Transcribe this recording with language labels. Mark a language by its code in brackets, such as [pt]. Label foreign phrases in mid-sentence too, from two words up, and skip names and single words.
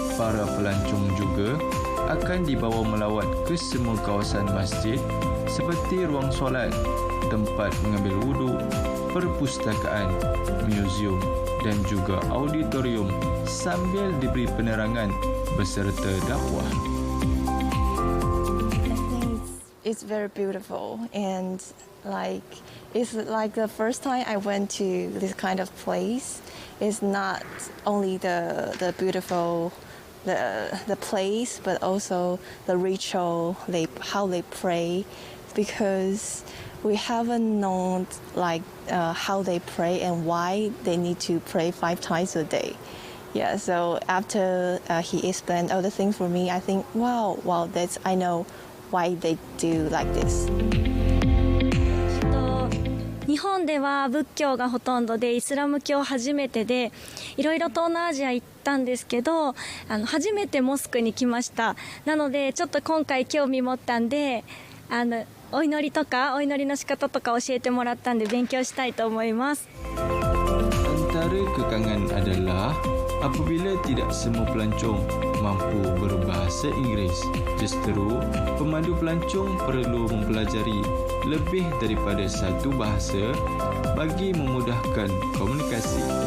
[ms] Para pelancong juga akan dibawa melawat ke semua kawasan masjid seperti ruang solat, tempat mengambil wuduk, perpustakaan, muzium dan juga auditorium sambil diberi penerangan beserta dakwah. [en] It's very beautiful and it's like the first time I went to this kind of place. It's not only the beautiful the place, but also the ritual, how they pray, because we haven't known how they pray and why they need to pray 5 times a day. Yeah, so after he explained all the things for me, I think, wow, I know why they do like this. [ja] 日本では仏教がほとんどでイスラム教初めてでいろいろ東南アジア行ったんですけど初めてモスクに来ました。なのでちょっと今回興味持ったんでお祈りとかお祈りの仕方とか教えてもらったんで勉強したいと思います。 [ms] Antara kekangan adalah apabila tidak semua pelancong mampu berbahasa Inggeris. Justru, pemandu pelancong perlu mempelajari lebih daripada satu bahasa bagi memudahkan komunikasi.